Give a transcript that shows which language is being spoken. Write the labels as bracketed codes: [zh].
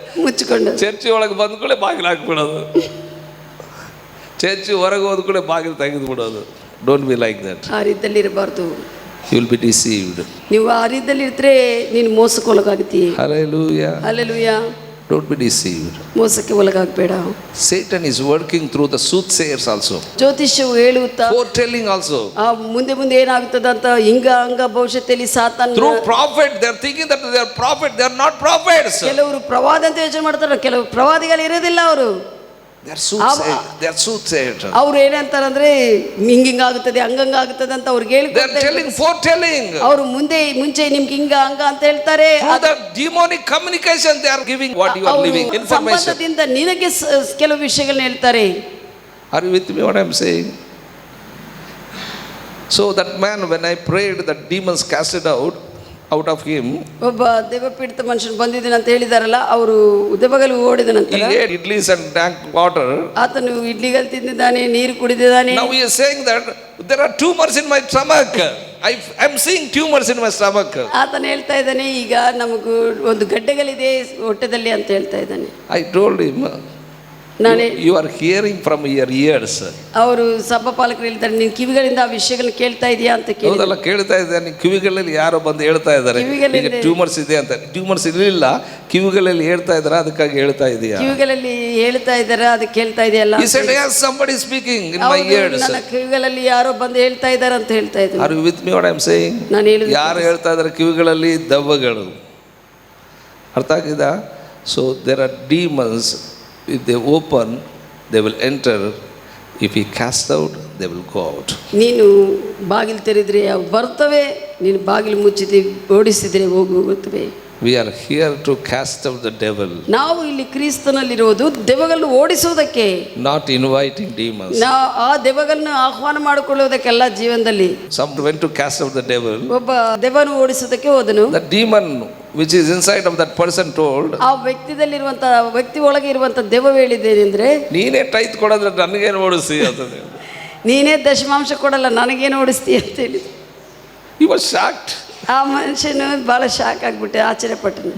[kn] ಮುಚ್ಕೊಂಡು ಚರ್ಚಿ ಒಳಗೆ ಬಂದ ಕೂಡ ಬಾಗಿಲು ಹಾಕ್ಬಿಡೋದು, ಚರ್ಚಿ ಹೊರಗೆ ಹೋದ ಕೂಡ ಬಾಗಿಲು ತೆಗೆದು ಬಿಡೋದು. [en] Don't be like that. [kn] ಆ ರೀತಿಯಲ್ಲಿ ಇರಬಾರ್ದು. [en] You will be deceived. [kn] ನೀವು ಆ ರೀತಿಯಲ್ಲಿ ಇದ್ರೆ ನೀನು ಮೋಸಕ್ಕೊಳಗಾಗ್ತೀಯ. [en] Hallelujah. Hallelujah. Don't be deceived. [kn] ಮೋಸಕ್ಕೆ ಒಳಗಾಗಬೇಡ. [en] Satan is working through the soothsayers also. [kn] ಜ್ಯೋತಿಷ್ಯವು ಹೇಳುತ್ತಾ, [en] foretelling also. [kn] ಮುಂದೆ ಏನಾಗುತ್ತದೆ ಅಂತ ಹಂಗ ಭವಿಷ್ಯದಲ್ಲಿ ಸಾತಾನ. [en] Through prophet they are thinking that they are prophet, they are not prophets. [kn] ಕೆಲವರು ಪ್ರವಾದಿ ಅಂತ ಯೋಚನೆ ಮಾಡ್ತಾರೆ, ಕೆಲವು ಪ್ರವಾದಿಗಳು ಇರೋದಿಲ್ಲ. ಅವರು [en] they are soothsayers. [kn] ಅವ್ರು ಏನಂತಾರಂದ್ರೆ ಹಿಂಗಾಗುತ್ತದೆ ಹಂಗಾಗುತ್ತದೆ ಅಂತ ಅವ್ರಿಗೆ ಹೇಳಿ [en] foretelling. [kn] ಅವರು ಮುಂಚೆ ನಿಮ್ಗೆ ಹಂಗ ಅಂತ ಹೇಳ್ತಾರೆ. [en] The demonic communication they are giving what you are living information. [kn] ಸಂಬಂಧದಿಂದ ನಿನಗೆ ಕೆಲವು ವಿಷಯಗಳನ್ನ ಹೇಳ್ತಾರೆ. [en] Are you with me what I am saying? So that man, when I prayed, that demons casted out of him. [kn] ಒಬ್ಬ ದೆವ್ವಪೀಡಿತ ಮನುಷ್ಯನು ಬಂದಿದ್ದಾನೆ ಅಂತ ಹೇಳಿದಾರಲ್ಲ, ಅವರು ದೆವ್ವಗಳು ಓಡಿದ ನಂತರ [en] he ate idlis and drank water. [kn] ಆತನು ಇಡ್ಲಿಗಳು ತಿಂದಿದ್ದಾನೆ, ನೀರು ಕುಡಿದಿದ್ದಾನೆ. [en] Now he is saying that there are tumors in my stomach. I am seeing tumors in my stomach. [kn] ಆತನು ಹೇಳ್ತಾ ಇದ್ದಾನೆ, ಈಗ ನಮಗೂ ಒಂದು ಗಡ್ಡೆಗಳಿದೆ ಹೊಟ್ಟೆದಲ್ಲಿ ಅಂತ ಹೇಳ್ತಾ ಇದ್ದಾನೆ. [en] I told him, you are hearing from your ears. [kn] ಅವರು ಸಭಾಪಾಲಕರು ಹೇಳ್ತಾರೆ, ನೀನು ಕಿವಿಗಳಿಂದ ಆ ವಿಷಯಗಳನ್ನ ಕೇಳ್ತಾ ಇದೆಯಾ ಅಂತ ಕೇಳಿ. ಹೌದಲ್ಲ, ಕೇಳ್ತಾ ಇದ್ದಾರೆ. ನೀನು ಕಿವಿಗಳಲ್ಲಿ ಯಾರೋ ಬಂದು ಹೇಳ್ತಾ ಇದ್ದಾರೆ ಟ್ಯೂಮರ್ಸ್ ಇದೆ ಅಂತ. ಟ್ಯೂಮರ್ಸ್ ಇರಲಿಲ್ಲ, ಕಿವಿಗಳಲ್ಲಿ ಹೇಳ್ತಾ ಇದ್ದಾರೆ, ಅದಕ್ಕಾಗಿ ಹೇಳ್ತಾ ಇದೆಯಾ? ಕಿವಿಗಳಲ್ಲಿ ಹೇಳ್ತಾ ಇದ್ದಾರೆ, ಅದಕ್ಕೆ ಕೇಳ್ತಾ ಇದೆಯಲ್ಲ. [en] He said, yes, somebody speaking in my ears. [kn] ನನ್ನ ಕಿವಿಗಳಲ್ಲಿ ಯಾರೋ ಬಂದು ಹೇಳ್ತಾ ಇದ್ದಾರೆ ಅಂತ ಹೇಳ್ತಾ ಇದ್ದಾರೆ. [en] Are you with me what I am saying? [kn] ನಾನು ಹೇಳುವುದು ಯಾರು ಹೇಳ್ತಾ ಇದ್ದಾರೆ ಕಿವಿಗಳಲ್ಲಿ? ದೆವ್ವಗಳು. ಅರ್ಥ ಆಗಿದಾ? [en] So there are demons. If they open, they will enter. If he cast out, they will go out. [kn] ನೀನು ಬಾಗಿಲು ತೆರೆದ್ರೆ ಅವು ಬರ್ತವೆ, ನೀನು ಬಾಗಿಲು ಮುಚ್ಚಿದ್ರೆ ಓಡಿಸಿದ್ರೆ ಹೋಗುತ್ತವೆ. [en] We are here to cast out the devil. [kn] ನಾವು ಇಲ್ಲಿ ಕ್ರಿಸ್ತನಲ್ಲಿರೋದು ದೆವ್ವಗಳನ್ನು ಓಡಿಸುವುದಕ್ಕೆ, [en] not inviting demons. [kn] ಆ ದೆವ್ವಗಳನ್ನು ಆಹ್ವಾನ ಮಾಡಿಕೊಳ್ಳುವುದಕ್ಕೆಲ್ಲ ಜೀವನದಲ್ಲಿ. [en] Some went to cast out the devil. [kn] ಒಬ್ಬ ದೆವ್ವನು ಓಡಿಸುವುದಕ್ಕೆ ಹೋದನು. [en] The demon which is inside of that person told, [kn] ಆ ವ್ಯಕ್ತಿಯಲ್ಲಿರುವಂತ ವ್ಯಕ್ತಿ ಒಳಗೆ ಇರುವಂತ ದೆವ್ವ ಹೇಳಿದ್ದೇನೆಂದ್ರೆ, ನೀನೇ ಟೈತ್ ಕೊಡೋದ್ರೆ ನನಗೇನು ಓಡಿಸಿ ಅಂತ. ನೀನೇ ದಶಮಾಂಶ ಕೊಡಲ್ಲ, ನನಗೇನು ಓಡಿಸ್ತೀಯ ಅಂತ ಹೇಳಿ. [en] He was shocked. [kn] ಆ ಮನುಷ್ಯನು ಬಹಳ ಶಾಕ್ ಆಗ್ಬಿಟ್ಟೆ, ಆಶ್ಚರ್ಯಪಟ್ಟನು.